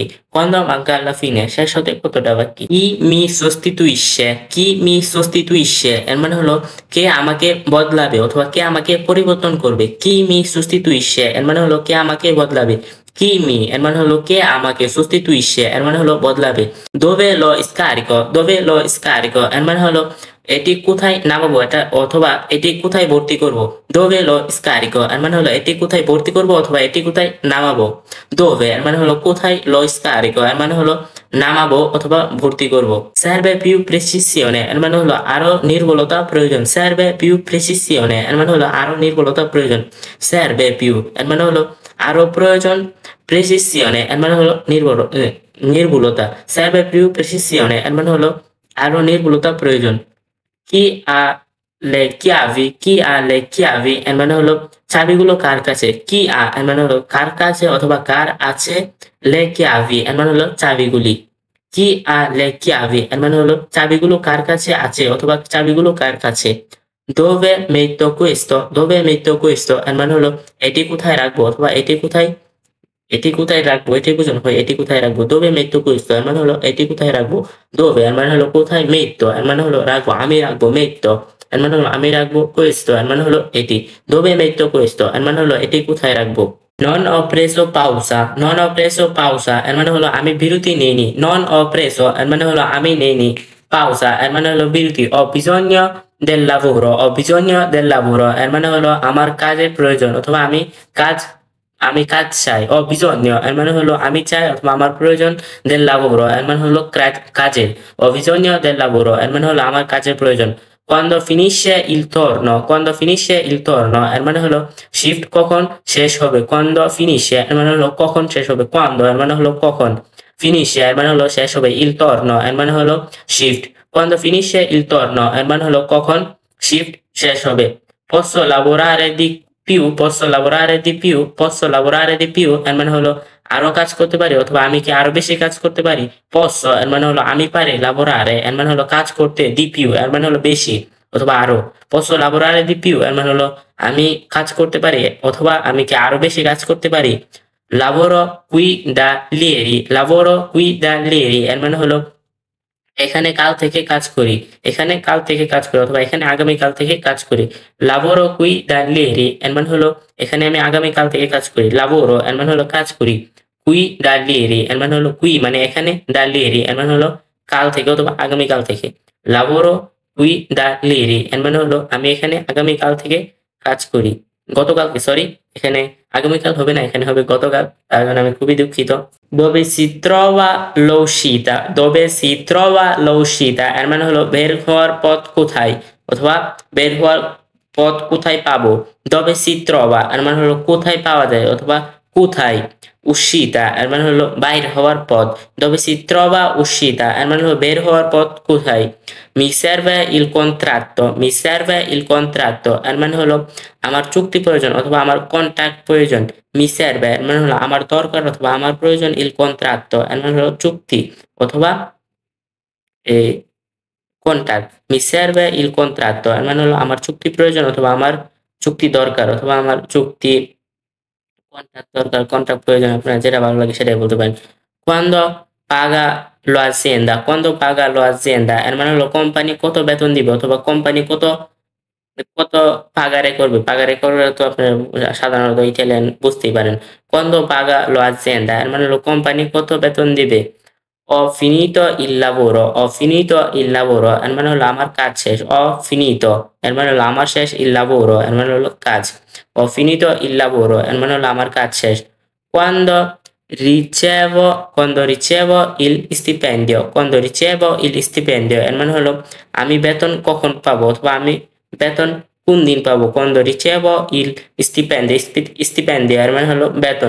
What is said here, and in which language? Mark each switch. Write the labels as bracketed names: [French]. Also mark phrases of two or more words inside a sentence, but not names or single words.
[Italian] quando manca alla fine [Bangla] শেষ হতে কতটা বাকি। [Italian] chi mi sostituisce। chi mi sostituisce [Bangla] এর মানে হলো কে আমাকে বদলাবে অথবা কে আমাকে পরিবর্তন করবে। [Italian] chi mi sostituisce [Bangla] এর মানে হলো কে আমাকে বদলাবে। [Italian] chi mi [Bangla] এর মানে হলো কে আমাকে, sostituisce এর মানে হলো বদলাবে। [Italian] dove lo scarico। dove lo scarico [Bangla] এর মানে হলো এটি কোথায় নামাবো এটা অথবা এটি কোথায় ভর্তি করব। [Italian] dove lo scarico [Bangla] এর মানে হলো এটি কোথায় ভর্তি করব অথবা এটি কোথায় নামাবো। dove এর মানে হলো কোথায়, [Italian] lo scarico [Bangla] এর মানে হলো নামাবো অথবা ভর্তি করব। [Italian] serve più precisione [Bangla] এর মানে হলো আরো নির্ভুলতা প্রয়োজন। [Italian] serve più precisione [Bangla] এর মানে হলো আরো নির্ভুলতা প্রয়োজন। [Italian] serve più [Bangla] এর মানে হলো আরো প্রয়োজন। precisione এর মানে হলো নির্ভুলতা। [Italian] serve più precisione [Bangla] এর মানে হলো আরো নির্ভুলতা প্রয়োজন। [Italian] chi ha le chiavi। chi ha le chiavi [Bangla] এর মানে হলো চাবিগুলো কার কাছে। [Italian] chi ha [Bangla] এর মানে হলো কার কাছে অথবা কার আছে। [Italian] le chiavi [Bangla] এর মানে হলো চাবিগুলি। [Italian] chi ha le chiavi [Bangla] এর মানে হলো চাবিগুলো কার কাছে আছে অথবা চাবিগুলো কার কাছে। [Italian] dove metto questo। dove metto questo [Bangla] এর মানে হলো এটি কোথায় রাখবো অথবা এটি কোথায় এটি কোথায় রাখবো এটি বোঝানো হয় এটি কোথায় রাখবো। [Italian] dove metto questo [Bangla] এর মানে হলো এটি কোথায় রাখবো। দোবে এর মানে হলো কোথায়, মেইতো এর মানে হলো রাখবো, আমি রাখবো, মেইতো এর মানে হলো আমি রাখবো, questo এর মানে হলো এটি। [Italian] dove metto questo [Bangla] এর মানে হলো এটি কোথায় রাখবো। [Italian] Non ho preso pausa, non ho preso pausa [Bangla] এর মানে হলো আমি বিরতি নেইনি। [Italian] Non ho preso [Bangla] এর মানে হলো আমি নেইনি। Pausa এর মানে হলো বিরতি। [Italian] Ho bisogno del lavoro, ho bisogno del lavoro [Bangla] এর মানে হলো আমার কাজের প্রয়োজন অথবা আমি কাজ চাই। [Italian] Ho bisogno [Bangla] এর মানে হলো আমি চাই অথবা আমার প্রয়োজন। [Italian] Del lavoro [Bangla] এর মানে হলো কাজের। [Italian] Ho bisogno del lavoro [Bangla] এর মানে হলো আমার কাজের প্রয়োজন। [Italian] Quando finisce il turno, quando finisce il turno [Bangla] এর মানে হলো শিফট কখন শেষ হবে। [Italian] Quando finisce [Bangla] এর মানে হলো কখন শেষ হবে। Quando এর মানে হলো কখন। Finisce এর মানে হলো শেষ হবে। [Italian] Il turno [Bangla] এর মানে হলো শিফট। [Italian] Quando finisce il turno [Bangla] এর মানে হলো কখন শিফট শেষ হবে। [Italian] Posso lavorare di più, posso lavorare di più, posso lavorare di più [Bangla] এর মানে হলো আরো কাজ করতে পারি অথবা আমি কি আরো বেশি কাজ করতে পারি। Posso এর মানে হলো আমি পারি। Lavorare এর মানে হলো কাজ করতে। [Italian] Di più [Bangla] এর মানে হলো বেশি অথবা আরো। [Italian] Posso lavorare di più [Bangla] এর মানে হলো আমি কাজ করতে পারি অথবা আমি কি আরো বেশি কাজ করতে পারি। [Italian] Lavoro qui da ieri, lavoro qui da ieri [Bangla] এর মানে হলো এখানে কাল থেকে কাজ করি। এখানে কাল থেকে কাজ করি অথবা এখানে আগামী কাল থেকে কাজ করি। [Italian] Lavoro qui da ieri [Bangla] এর মানে হলো এখানে আমি আগামী কাল থেকে কাজ করি। Lavoro এর মানে হলো কাজ করি। [Italian] Qui da ieri [Bangla] এর মানে হলো qui মানে এখানে, [Italian] da ieri [Bangla] এর মানে হলো কাল থেকে অথবা আগামী কাল থেকে। [Italian] Lavoro qui da ieri [Bangla] এর মানে হলো আমি এখানে আগামী কাল থেকে কাজ করি। গতকালকে, সরি, এখানে আগামীকাল হবে না, এখানে হবে গতকাল, তার জন্য আমি খুবই দুঃখিত। [Italian] Dove si trova l'uscita, dove si trova l'uscita [Bangla] এর মানে হলো বের হওয়ার পথ কোথায় অথবা বের হওয়ার পথ কোথায় পাবো। [Italian] Dove si trova [Bangla] এর মানে হলো কোথায় পাওয়া যায় অথবা কোথায়। uscita এর মানে হলো বাইর হওয়ার পথ। [Italian] Dove si trova uscita [Bangla] এর মানে হলো বের হওয়ার পথ কোথায়। [Italian] Mi serve il contratto, mi serve il contratto [Bangla] এর মানে হলো আমার চুক্তি প্রয়োজন অথবা আমার কন্ট্রাক্ট প্রয়োজন। [Italian] Mi serve [Bangla] এর মানে হলো আমার দরকার অথবা আমার প্রয়োজন। [Italian] Il contratto [Bangla] এর মানে হলো চুক্তি অথবা কন্ট্রাক্ট। [Italian] Mi serve il contratto [Bangla] এর মানে হলো আমার চুক্তি প্রয়োজন অথবা আমার চুক্তি দরকার অথবা আমার চুক্তি কন্ট্রাক্ট দরকার, কন্ট্রাক্ট প্রয়োজন, আপনার যেটা ভালো লাগে সেটাই বলতে পারেন। [Italian] Quando paga lo azienda, quando paga lo azienda [Bangla] এর মানে হলো কোম্পানি কত বেতন দিবে অথবা কোম্পানি কত কত পাগারে করবে। পাগারে করলে তো আপনার সাধারণত ইটালিয়ান বুঝতেই পারেন। [Italian] Quando paga lo azienda [Bangla] এর মানে হলো কোম্পানি কত বেতন দিবে। [Italian] Ho finito il lavoro, ho finito il lavoro [Bangla] এর মানে হলো আমার কাজ শেষ। [Italian] Ho finito [Bangla] এর মানে হলো আমার শেষ। [Italian] Il lavoro [Bangla] এর মানে হলো কাজ। [Italian] Ho finito il lavoro [Bangla] এর মানে হলো আমার কাজ শেষ। [Italian] Quando quando ricevo il stipendio, quando ricevo il stipendio [Bangla] এর মানে হলো আমি বেতন কখন পাবো অথবা আমি বেতন কোন দিন পাবো। [Italian] Quando ricevo il stipendio, stipendio [Bangla] এর মানে হলো বেতন।